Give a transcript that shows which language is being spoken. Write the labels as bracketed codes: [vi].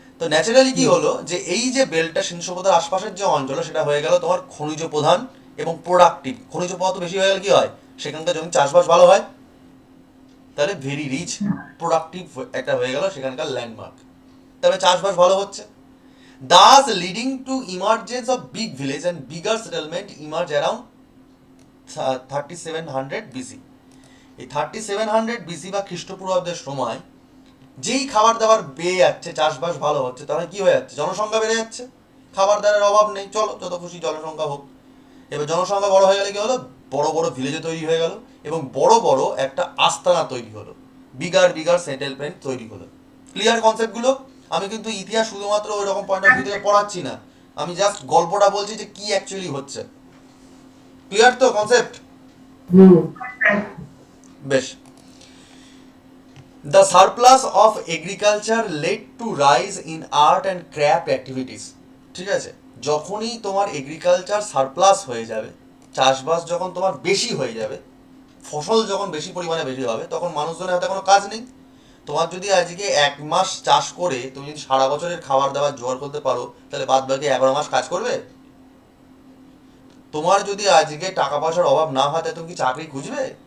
[bn] তো ন্যাচারালি কি হলো, যে এই যে বেল্টটা সিন্ধু সভ্যতার আশপাশের যে অঞ্চল, সেটা হয়ে গেল তোমার খনিজ প্রধান এবং প্রোডাক্টিভ। খনিজ পদার্থ বেশি হয়ে গেলে কি হয়, সেখানকার জমি চাষবাস ভালো হয়, তাহলে ভেরি রিচ প্রোডাক্টিভ একটা হয়ে গেল সেখানকার ল্যান্ডমার্ক, তবে চাষবাস ভালো হচ্ছে। [en] Thus leading to emergence of big village and bigger settlement emerge around 3700 BC। [bn] এই 3700 BC বা খ্রিস্টপূর্বাব্দের সময় যেই খাবার দাবার বেড়ে যাচ্ছে, চাষবাস ভালো হচ্ছে, তাহলে কি হয়ে যাচ্ছে, জনসংখ্যা বেড়ে যাচ্ছে, খাবার দাবারের অভাব নেই, চলো যত খুশি জনসংখ্যা হোক। এবার জনসংখ্যা বড় হয়ে গেলে কি হলো, বড় বড় ভিলেজে তৈরি হয়ে গেল, এবং বড় বড় একটা আস্তানা তৈরি হলো, বিগার সেটেলমেন্ট তৈরি হলো। ক্লিয়ার কনসেপ্টগুলো? আমি কিন্তু ইতিহাস শুধুমাত্র ওই রকম পয়েন্ট অফ ভিউ থেকে পড়াচ্ছি না, আমি জাস্ট গল্পটা বলছি যে কি অ্যাকচুয়ালি হচ্ছে। ক্লিয়ার তো কনসেপ্ট? বেশ। [en] The surplus of agriculture led to rise in art and craft activities। [bn] ঠিক আছে, যখনই তোমার এগ্রিকালচার সারপ্লাস হয়ে যাবে, চাষবাস যখন তোমার বেশি হয়ে যাবে, ফসল যখন বেশি পরিমাণে বেশি হবে, তখন মানুষজনের হাতে কোনো কাজ নেই। তোমার যদি আজকে 1 মাস চাষ করে তুমি যদি সারা বছরের খাবার দাবার জোগাড় করতে পারো, তাহলে বাদ বাকি 11 মাস কাজ করবে? তোমার যদি আজকে টাকা পয়সার অভাব না হয়, তাহলে তুমি কি চাকরি খুঁজবে?